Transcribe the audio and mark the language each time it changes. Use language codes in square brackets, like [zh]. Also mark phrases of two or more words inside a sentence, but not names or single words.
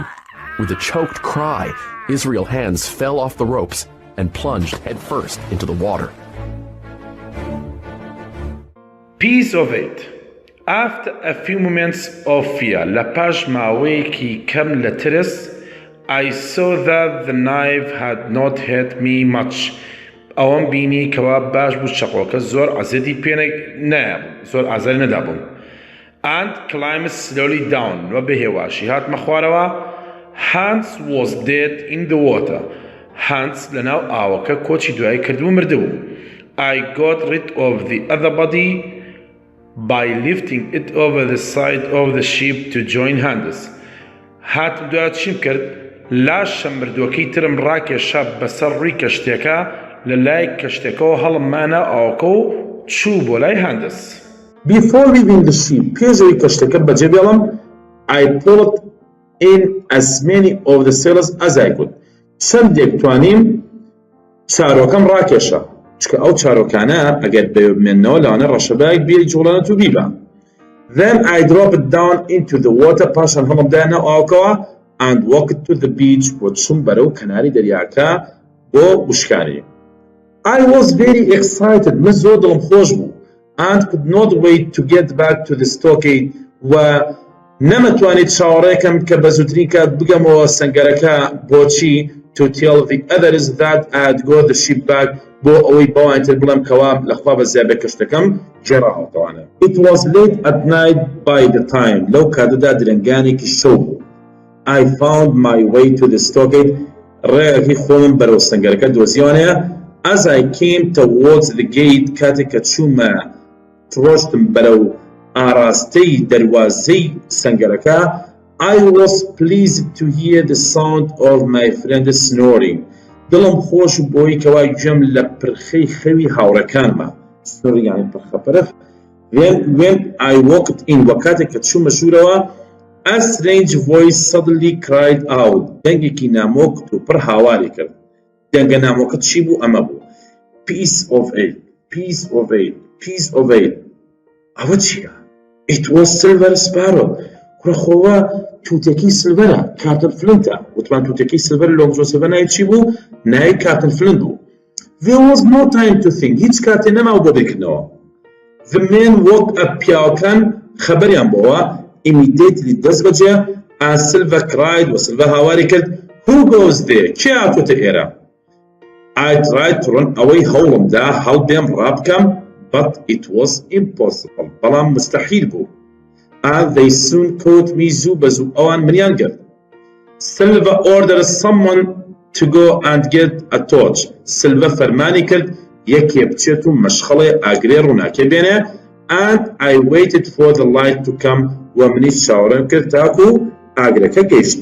[en] With a choked cry, Israel Hands fell off the ropes and plunged headfirst into the water. Piece of it. After a few moments of fear, la page maweki kam latris, I saw that the knife had not hurt me much. [ckb] ئەوەم بینی کەوا باش بوو چەقۆکە زۆر عەزەتی پێ نەیابوو زۆر ئازاری نەدابووم. [en] And climbed slowly down [ckb] وە بەهێواشی هاتمە خوارەوە. [en] Hans was dead in the water. [ckb] Hans لەناو ئاوەکە کۆچی دوایی کردبوو مردبوو. [en] I got rid of the other body by lifting it over the side of the ship to join hands. [ckb] هاتم دوای چیم کرد؟ لاشە مردووەکەی ترم ڕاکێشا بەسەر ڕووی کەشتێکە لەلای کەشتێکەوە هەڵممانە ئاوەکە و چوو بۆ لای هەندس. [en] Before leaving the ship, [ckb] پێشەوەی کەشتەکە بەجێ بێڵم, [en] I pulled in as many of the sailors as I could. [ckb] چەندێک توانیم چارۆکەم ڕاکێشە. چکە ئەو چارۆکانە ئەگەر بێنەوە لەوانە ڕەشەبایەک بێری جوڵەنەت و بیبە. [en] Then I dropped it down into the water [ckb] پاشان هەڵمدایە ئاوەکەوە [en] and walked to the beach [ckb] بۆ چوم بەرەو کەناری دەریاکە بۆ وشکانی. [en] I was very excited. [ckb] من زۆر دڵم خۆش بوو. [en] And could not wait to get back to the stockade [ckb] و نەمەتوانێت چاوەڕێکم کە بە زووترین کات بگەمەوە سەنگەرەکە بۆچی [en] to tell the others that I had got the ship back [ckb] بۆ ئەوەی بەوانتر بڵم کەوا لەخوا بە زیابە کەشتەکەم گێڕاوەتەوانە. [en] It was late at night by the time [ckb] لەو کاتەدا درەنگانێکی شەو بوو. [en] I found my way to the stockade [ckb] ڕێگەکەی خۆمم بەرەو سەنگەرەکە دۆزیوانەیە. [en] As I came towards the gate [ckb] کاتێک کە چوومە تڕۆشتم بەرەو ئاراستەی دەروازەی سەنگەرەکە [en] I was pleased to hear the sound of my friend snoring. [ckb] دڵم خۆش بۆی کەوا گوێم لە پرخەی خەوی هاوڕەکانمە. سۆری یانی پرخەپرخ. [en] When I walked in, [ckb] وەکاتێک کە چوومە ژوورەوە، [en] a strange voice suddenly cried out. [ckb] دەنگێکی نامۆک و پڕ هاواری کرد. دەنگە نامۆکت چی بوو؟ ئەمە بوو. [en] Piece of aid, piece of aid, piece of aid. [ckb] ئەوە چییە؟ [en] It was Silver Sparrow. [ckb] کوڕەخۆوە تووتێکی سلڤەرە، کارتن فلنتە. وتمان تووتێکی سلڤەر لۆنگ جۆسەفە ناوی چی بوو؟ ناوی کارتن فلنت بوو. [en] There was no time to think. [ckb] هیچ کاتێ نەماوە بۆ بێکردنەوە. [en] The men woke up. [ckb] پیاوەکان خەبەریان بۆوە. Immediately دەست بەجێ. [en] And Silver cried. [ckb] و سلڤە هاواری کرد. [en] Who goes there? [ckb] کێ هاتووەتە ئێرە؟ [en] I tried to run away. [ckb] هەوڵمدا هەڵبێم ڕابکەم. [en] But it was impossible. [ckb] بەڵام مستەحیل بوو. [en] And they soon caught me. [ckb] زوو بە زوو ئەوان منیان گرت. [en] Silver ordered someone to go and get a torch. [ckb] Silver فەرمانی کرد یەکێ بچێت و مەشخەڵێ ئاگرێ ڕووناکێ بێنێ. [en] And I waited for the light to come. [ckb] و منیش چاوەڕێم کرد تاکو ئاگرەکە گەیشت.